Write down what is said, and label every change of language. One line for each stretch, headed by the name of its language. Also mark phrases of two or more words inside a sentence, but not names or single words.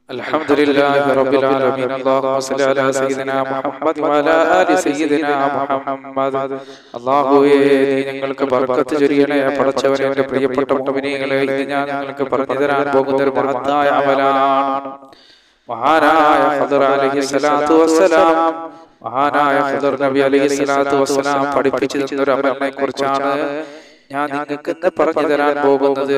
Arabic: الحمد لله رب العالمين. اللهم صل على سيدنا محمد وعلى آل سيدنا محمد.
Malayalam: അല്ലാഹുവേ, നീ ഞങ്ങൾക്ക് ബർക്കത്ത് ചൊരിയണേ. പടച്ചവനെ, എൻ്റെ പ്രിയപ്പെട്ട മുഅ്മിനീങ്ങളെ, ഇത് ഞാൻ നിങ്ങൾക്ക് പറഞ്ഞു തരാൻ പോകുന്ന ഒരു മഹത്തായ അമലാണ്. മഹാനായ ഖദർ
Arabic: عليه الصلاة والسلام,
Malayalam: മഹാനായ ഖദർ നബി
Arabic: عليه الصلاة والسلام
Malayalam: പഠിപ്പിച്ചു തന്ന ഒരു അമലിനെ കുറിച്ചാണ് ഞാൻ നിങ്ങൾക്ക് ഇന്ന് പറഞ്ഞു തരാൻ പോകുന്നത്.